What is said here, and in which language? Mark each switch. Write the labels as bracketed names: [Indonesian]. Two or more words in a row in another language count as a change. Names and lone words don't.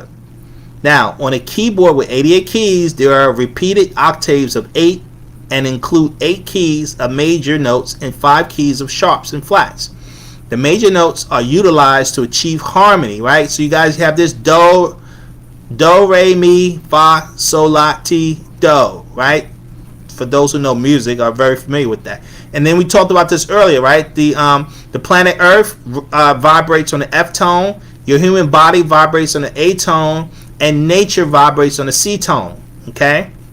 [English] Now, on a keyboard with 88 keys, there are repeated octaves of 8 and include 8 keys of major notes and 5 keys of sharps and flats. The major notes are utilized to achieve harmony, right? So you guys have this do, re, mi, fa, sol, la, ti, do, right? For those who know music, are very familiar with that. And then we talked about this earlier, right? The planet Earth vibrates on the F tone. Your human body vibrates on the A tone, and nature vibrates on the C tone.